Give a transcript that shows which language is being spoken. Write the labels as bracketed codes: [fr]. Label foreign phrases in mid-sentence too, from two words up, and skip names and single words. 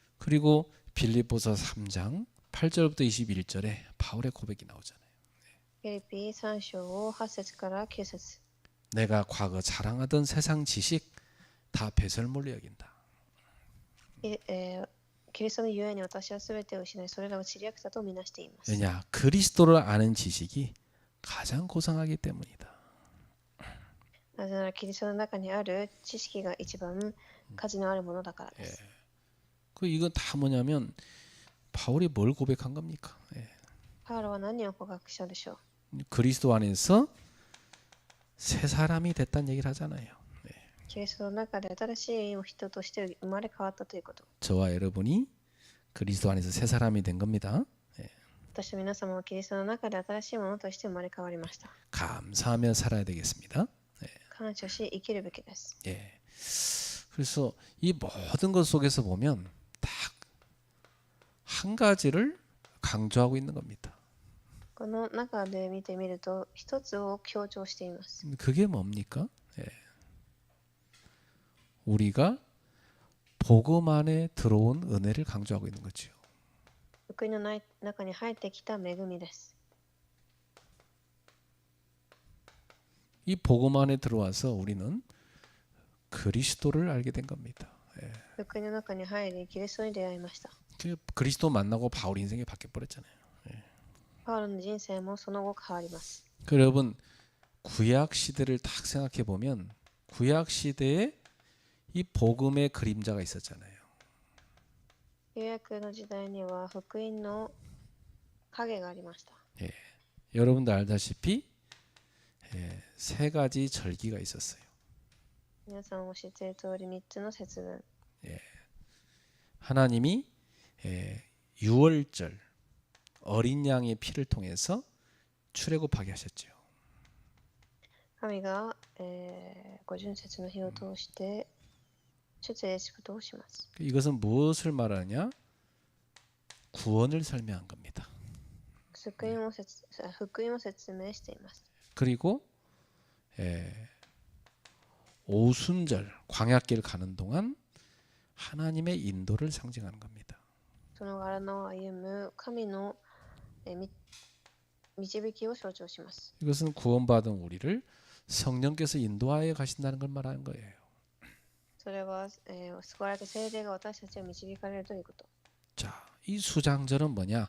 [ko] 그리고 빌립보서 3장 8절부터 21절에 바울의 고백이 나오잖아요. [ja] フィリピ3章8節から9節 [ko] 내가 과거 자랑하던 세상 지식 다 배설물로 여긴다. [ja] キリストのゆえに私はすべてを失い、それらを知り役者とみなしています。 [ko] 왜냐? 그리스도를 아는 지식이 가장 고상하기 때문이다. [ja] なぜならキリストの中にある知識が一番価値のあるものだからです。 [ko] 이건 다 뭐냐면 바울이 뭘 고백한 겁니까? [ja] パウロは何を告白したでしょう。 [ko] 그리스도 안에서 새 사람이 됐다는 얘기를 하잖아요. [ja] キリストの中で新しい人として生まれ変わったということ。 [ko] 저와 여러분이 그리스도 안에서 새 사람이 된 겁니다. [ja] 私と皆様はキリストの中で新しいものとして生まれ変わりました。 [ko] 감사하며 살아야 되겠습니다. [ja] 感謝し生きるべきです。 [ko] 예. 그래서 이 모든 것 속에서 보면 딱 한 가지를 강조하고 있는 겁니다. [ja] この中で見てみると一つを強調しています。 [ko] 그게 뭡니까? 예. 우리가 복음 안에 들어온 은혜를 강조하고 있는 거죠. [ja] 福音の中に入ってきた恵みです。 [ko] 이 복음 안에 들어와서 우리는 그리스도를 알게 된 겁니다. 예. [ja] 福音の中に入りキリストに出会いました。 [ko] 그리스도 만나고 바울 인생이 바뀌어 버렸잖아요. [ja] パウロの人生もその後変わります。 [ko] 여러분 구약 시대를 딱 생각해 보면 구약 시대에 이 복음의 그림자가 있었잖아요. [ja] 旧約の時代には福音の影がありました。 [ko] 예. 여러분도 알다시피 세 가지 절기가 있었어요. [ja] 皆さんも知っている通り3つの節分。 [ko] 하나님이 유월절 어린 양의 피를 통해서 출애굽하게 하셨죠. [ja] 神が、五巡節の日を通して出エジプトをします。 [ko] 이것은 무엇을 말하냐? 구원을 설명한 겁니다. [ja] 福音を説明しています。 [ko] 그리고 오순절 광야길 가는 동안 하나님의 인도를 상징하는 겁니다. [ja] その荒野を歩む神の導きを象徴します。 [ko] 이것은 구원받은 우리를 성령께서 인도하여 가신다는 걸 말하는 거예요. [ja] それは、救われた聖霊が私たちを導かれるということ。 [ko] 자, 이 수장절은 뭐냐?